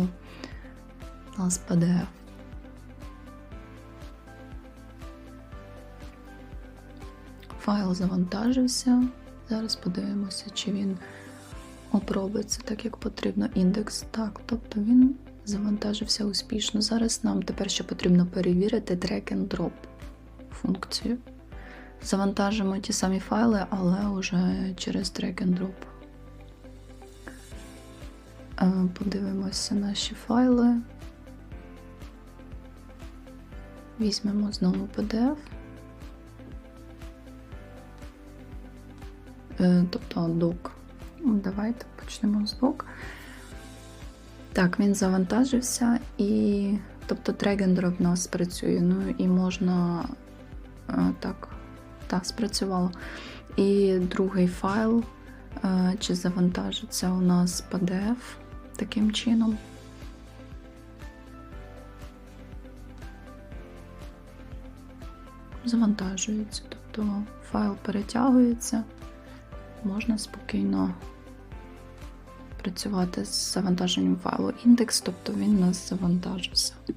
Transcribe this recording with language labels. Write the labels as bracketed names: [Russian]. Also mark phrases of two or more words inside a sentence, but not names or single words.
[Ukrainian] У нас PDF. Файл завантажився. Зараз подивимося, чи він обробиться так, як потрібно. Індекс. Так, тобто він завантажився успішно. Зараз нам тепер ще потрібно перевірити [English] drag and drop [Ukrainian] функцію. Завантажимо ті самі файли, але вже через [English] drag and drop. [Ukrainian] Подивимося наші файли. Візьмемо знову PDF. Тобто doc. Давайте почнемо з doc. Так, він завантажився, і тобто [English] drag and drop [Ukrainian] у нас працює. Ну і можна так, спрацювало. І другий файл, чи завантажиться у нас PDF таким чином. Завантажується, тобто файл перетягується, можна спокійно працювати з завантаженням файлу індекс, тобто він у нас завантажився.